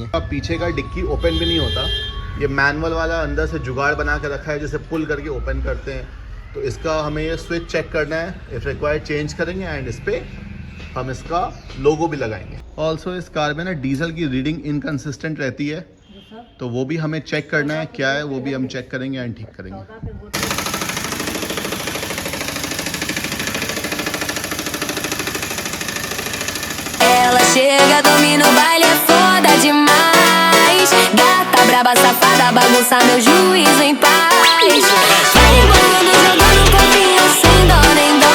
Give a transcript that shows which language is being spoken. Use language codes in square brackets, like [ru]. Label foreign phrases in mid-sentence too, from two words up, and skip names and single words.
[hi] अब पीछे का डिक्की ओपन भी नहीं होता, ये मैनुअल वाला अंदर से जुगाड़ बना के रखा है, जिसे पुल करके ओपन करते हैं। तो इसका हमें ये स्विच चेक करना है, [en] if required change [hi] करेंगे एंड इस पर हम इसका लोगो भी लगाएंगे। ऑल्सो इस कार में ना डीजल की रीडिंग इनकन्सिस्टेंट रहती है, तो वो भी हमें चेक करना है क्या है, वो भी हम चेक करेंगे एंड ठीक करेंगे। [pt] Ela chega, domina o baile, é foda demais. Gata braba, safada, bagunça meu juízo em paz. Vai rebolando, jogando copinha sem dó nem dó.